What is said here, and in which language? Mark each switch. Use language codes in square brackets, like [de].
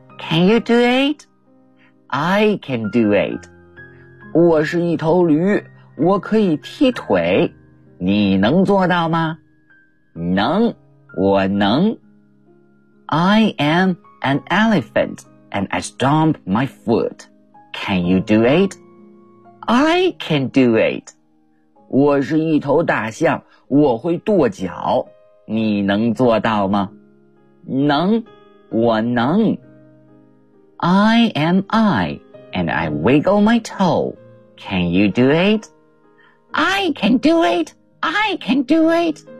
[en] Can you do it? I can do it. [zh] 我是一头驴，我可以踢腿。你能做到吗？能，我能。 [en] I am an elephant, and I stomp my foot. Can you do it? I can do it. [zh] 我是一头大象，我会跺脚。你能做到吗？能，我能。 [en] I am I, and I wiggle my toe. Can you do it? I can do it, I can do it.